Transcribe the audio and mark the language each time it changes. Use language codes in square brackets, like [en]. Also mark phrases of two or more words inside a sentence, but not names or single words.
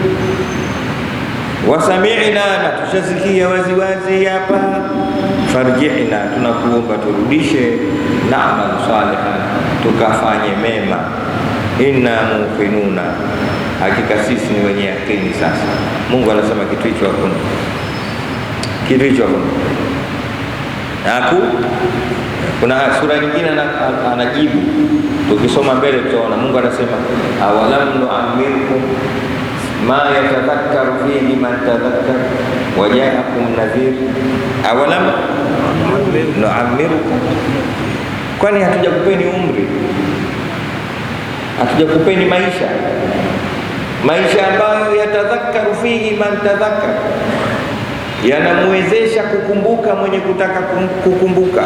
[sw] wasami'na, na tushasikia waziwazi hapa, farji'na, tunakuomba turudishe, [ar] نعمل صالحا, [sw] tukafanye mema, [ar] إنا موقنون, [sw] hakika sisi ni wenye yakini. Sasa Mungu anasema kitu hicho hakuna, kitu hicho hakuna. Kuna sura nyingine anajibu, tukisoma mbele tutaona Mungu anasema [ar] أولم نعمركم ما يتذكر فيه من تذكر وجاءكم نذير, أولم نعمركم, [sw] kwani hatujakupeni umri? Hatujakupeni maisha ambayo [ar] يتذكر فيه من تذكر, [sw] yanamwezesha kukumbuka mwenye kutaka kukumbuka.